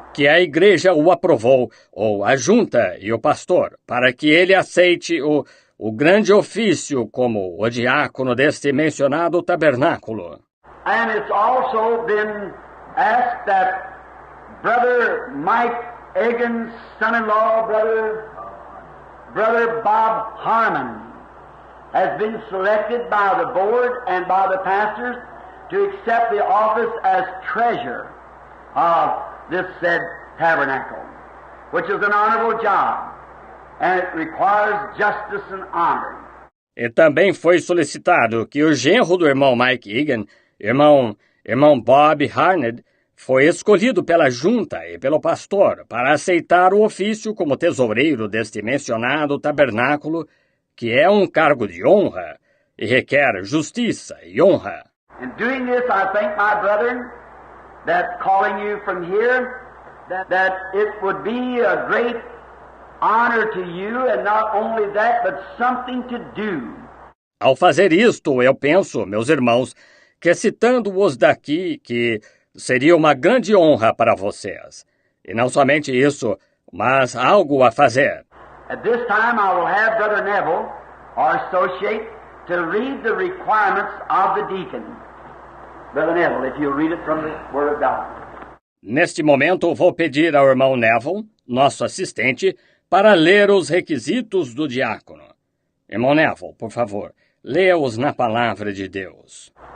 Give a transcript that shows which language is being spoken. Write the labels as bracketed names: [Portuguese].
[Portuguese] Que a igreja o aprovou, ou a junta e o pastor, para que ele aceite o grande ofício como o diácono deste mencionado tabernáculo. [English] And it's also been asked that Brother Mike Egan's son-in-law, Brother Bob Harmon, has been selected by the board and by the pastors to accept the office as treasurer of this said tabernacle, which is an honorable job, and it requires justice and honor. [Portuguese] E também foi solicitado que o genro do irmão Mike Egan, irmão Bob Harned, foi escolhido pela junta e pelo pastor para aceitar o ofício como tesoureiro deste mencionado tabernáculo, que é um cargo de honra e requer justiça e honra. [English] In doing this, I thank my brethren that calling you from here, that it would be a great honor to you, and not only that, but something to do. [Portuguese] Ao fazer isto, eu penso, meus irmãos, que citando-os daqui, que seria uma grande honra para vocês. E não somente isso, mas algo a fazer. [English] At this time, I will have Brother Neville, our associate, to read the requirements of the deacon. Brother Neville, if you'll read it from the Word of God. [Portuguese] Neste momento, vou pedir ao irmão Neville, nosso assistente, para ler os requisitos do diácono. Irmão Neville, por favor, leia-os na palavra de Deus.